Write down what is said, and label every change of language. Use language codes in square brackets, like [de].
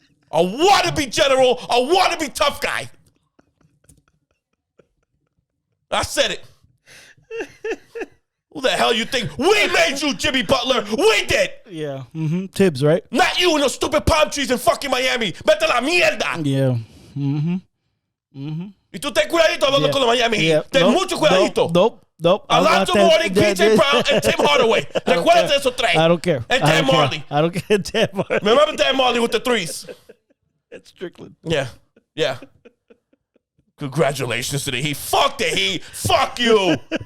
[en] A wannabe general, a wannabe tough guy. I said it. Who the hell you think? We made you, Jimmy Butler. We did. Yeah. Tibbs, right? Not you and those stupid palm trees in fucking Miami. [es] Vete la mierda. [en] Yeah. [es] Y tú ten cuidadito hablando con los Miami Heat. Ten mucho cuidadito. [en] Nope. Alonzo Mourning, PJ Brown, and Tim Hardaway. [es] Recuérdate de esos tres. [en] I don't care. And Dan Marley. I don't care. Dan Marley. Remember Dan Marley with the threes? It's Strickland. Yeah. Congratulations to the Heat. Fuck the Heat. Fuck you.